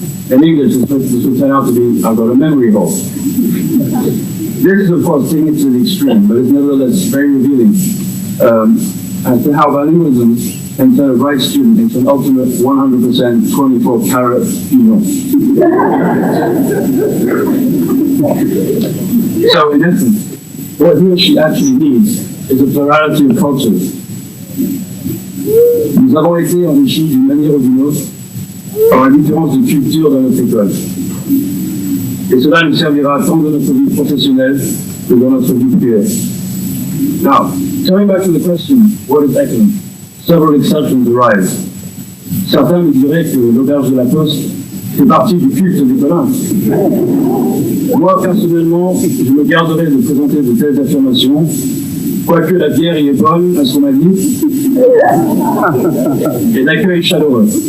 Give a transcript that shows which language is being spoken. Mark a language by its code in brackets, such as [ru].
[en] In English, this would turn out to be, I've got a memory hole. This is, of course, taking it to the extreme, but it's nevertheless very revealing as to how bilingualism can turn a bright student into an ultimate 100% 24-carat female. So, in essence, what he or she actually needs is a plurality of cultures. [fr] Nous avons été enrichis d'une manière ou d'une autre par la différence de culture dans notre école. Et cela nous servira tant dans notre vie professionnelle que dans notre vie privée. [en] Now, coming back to the question, what is Ecolint? Several exceptions arise. [fr] Certains me diraient que l'auberge de la Poste fait partie du culte d'Ecolint. Moi, personnellement, je me garderai de présenter de telles affirmations, quoique la bière y est bonne, à ce qu'on m'a dit, et l'accueil chaleureux.